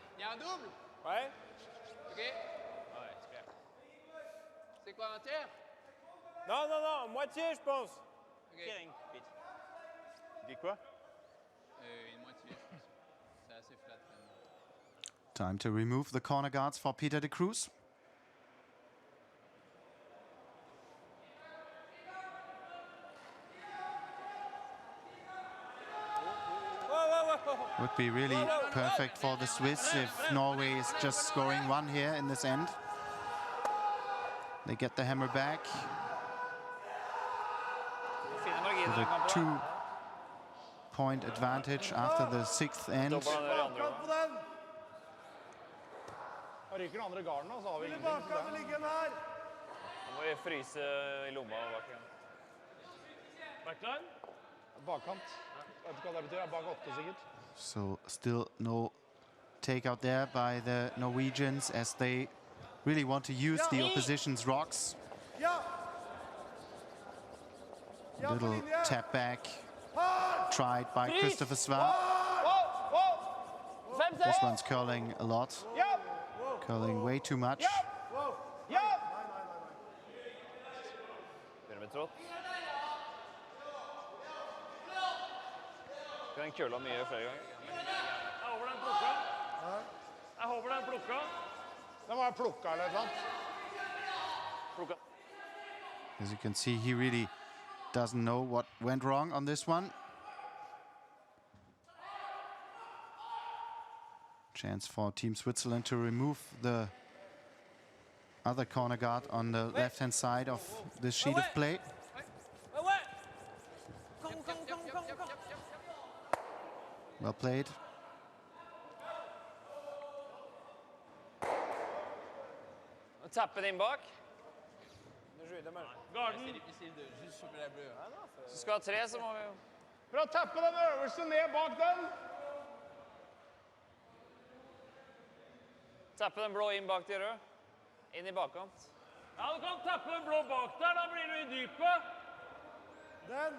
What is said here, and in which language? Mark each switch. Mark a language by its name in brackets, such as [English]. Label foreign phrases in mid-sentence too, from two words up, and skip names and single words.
[French] un double? Ouais. Ok. Ouais, c'est clair. C'est quoi, un tiers? Non, non, non, moitié, je pense. Ok. Kering, vite. Dis quoi? Une moitié, je pense. C'est assez flat quand même. [English] Time to remove the corner guards for Peter de Cruz. Would be really perfect for the Swiss if Norway is just scoring one here in this end. They get the hammer back [Norwegian] Fine marginer with i a kampen. [English] 2-point advantage after the 6th end. [Norwegian] Dobbler han i andre Bakkamp på omgang. den! Da ryker den andre garden, og så har vi Spiller ingenting. bakkamp og ligger den her! Nå må vi fryse i lomma bak igjen. Backline. Bakkant. Vet ikke hva det betyr. Bak 8 sikkert. [English] So still no takeout there by the Norwegians as they really want to use the opposition's rocks. [Norwegian] Ja! Ja, på Little linje! [English] tap back [Norwegian] Hard! [English] tried by Christopher Svar. This one's curling a lot. Curling way too much. Wow! [Norwegian] Ja! Begynner med trått. Kan den køla mye flere ganger. Jeg håper den plukka. Jeg håper den plukka. Den var plukka eller et eller annet. Plukka. [English] As you can see, he really doesn't know what went wrong on this one. Chance for Team Switzerland to remove the other corner guard on the left-hand side of this sheet of play. [French] Ouais, ouais. [Norwegian] Kom, kom, kom, kom, kom. [English] Well played. [Norwegian] Tappe den inn bak. Garden. [French] C'est difficile de juste choper la bleue. [Norwegian] Så skal vi ha 3, så må vi jo... Bra, tappe den øverste ned bak den. Tappe den blå inn bak de røde. Inn i bakkant. Ja, du kan tappe den blå bak der, da blir du i dypet. Den!